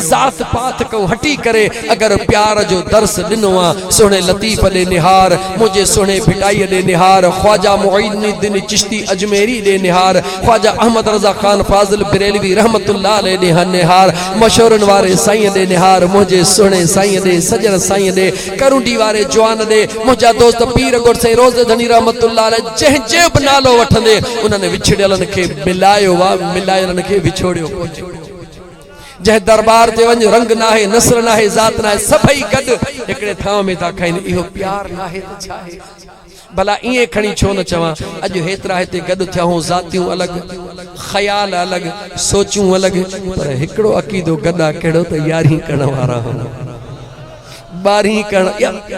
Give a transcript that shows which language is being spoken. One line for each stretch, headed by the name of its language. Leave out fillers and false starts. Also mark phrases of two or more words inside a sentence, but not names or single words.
Sindhi: ज़ात पात खां हटी करे अगर प्यार जो दर्स ॾिनो आहे, सुहिणे लतीफ़ ॾे निहार, मुंहिंजे सुहिणे भिटाईअ ॾे निहार, ख्वाजा मुईनुद्दीन चिश्ती अजमेरी ॾे निहार, ख्वाजा अहमद रज़ा ख़ान फाज़िल बरेलवी रहमतुल्लाह ॾे निहार, मशहूरनि वारे साईं ॾे निहार,
Saraiki: मुझे सुने साईं दे सजन साईं दे करुंडी वारे जवान दे,
Sindhi: मुझा दोस्त पीर गुर से रोज़ धनी रहमतुल्लाह अलैह जंहिं जे बि नालो वठंदे उन्हनि विछड़ियलनि खे मिलायो आहे, मिलायलनि खे विछोड़ियो कोन्हे। जंहिं दरबार ते वञ रंग नाहे, नस्ल नाहे, ज़ात नाहे, सभई गॾु हिकिड़े थांव में था खाइनि। इहो प्यार नाहे त छा आहे? भला ईअं खणी छो न चवां, अॼु हेतिरा हिते गॾु थिया हूं, ज़ातियूं अलॻि, ख़याल अलॻि, सोचूं अलॻि, पर हिकिड़ो अक़ीदो गॾा कहिड़ो त यारहीं करण वारा हूं, 12 करण।